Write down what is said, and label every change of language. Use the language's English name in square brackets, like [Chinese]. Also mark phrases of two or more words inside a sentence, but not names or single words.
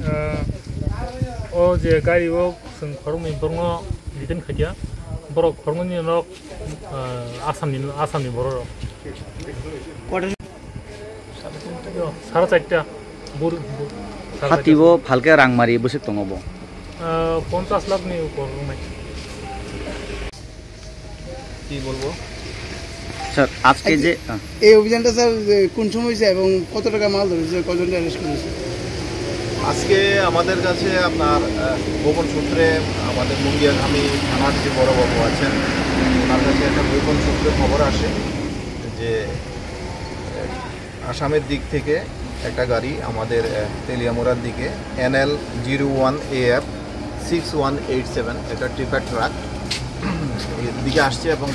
[Kok Borok] ओ जे गारियाव जों खरंनि बरनो लिदन खाया बर खरंनि न आसामनि बर सारा चारटा बुर हातिबो फालके रां मारि बसे दङबो 50 लाखनि উপর রুমাই [Bangla] কি বলবো স্যার আজকে যে এই অভিযানটা স্যার কোন সময় হয়েছে এবং কত টাকা মাল ধরেছে কজন অ্যারেস্ট করেছে আজকে আমাদের কাছে আপনার গোপন সূত্রে আমাদের মুঙ্গিয়াঘামি থানার যে বড়বাবু আছেন তার কাছে একটা গোপন সূত্রে খবর আসে যে আসামের দিক থেকে একটা গাড়ি আমাদের তেলিয়ামুড়ার দিকে NL01 AF 6187 এটা টিপার ট্রাক দিকে আসছে এবং